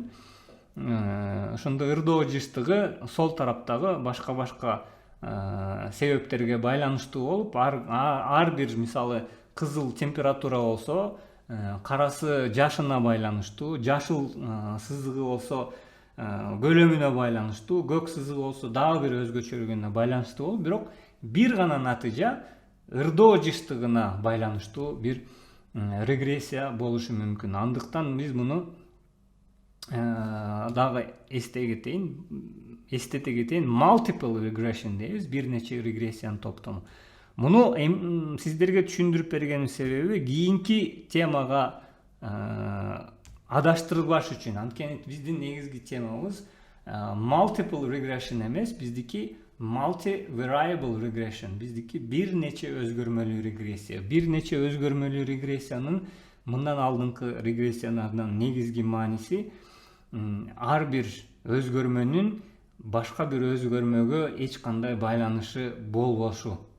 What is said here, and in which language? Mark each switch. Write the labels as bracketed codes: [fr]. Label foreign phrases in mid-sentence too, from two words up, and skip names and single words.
[ky] Ошондо ырдоо жыштыгы сол тараптагы башка себептерге байланыштуу болуп, ар бир мисалы кызыл температура болсо, карасы жашына байланыштуу, жашыл сызыгы болсо көлөмүнө байланыштуу, көк сызыгы болсо дагы бир өзгөчөлүгүнө байланыштуу болуп, бирок бир гана натыйжа ырдоо жыштыгына байланыштуу бир регрессия болушу мүмкүн. Андыктан биз муну дагы эстете кетейин, [en] multiple regression [ky] дейбиз, бир нече регрессиянын топтому. Муну сиздерге түшүндүрүп бергенин себеби кийинки темага адаштырбаш үчүн. Анткени биздин негизги темабыз [en] multiple regression [ky] эмес, биздики [en] multi-variable regression. [ky] Биздики бир нече өзгөрмөлүү регрессия. Бир нече өзгөрмөлүү регрессиянын мындан алдыңкы регрессиялардан негизги мааниси ар бир өзгөрмөнүн башка бир өзгөрмөгө эч кандай байланышы болбошу.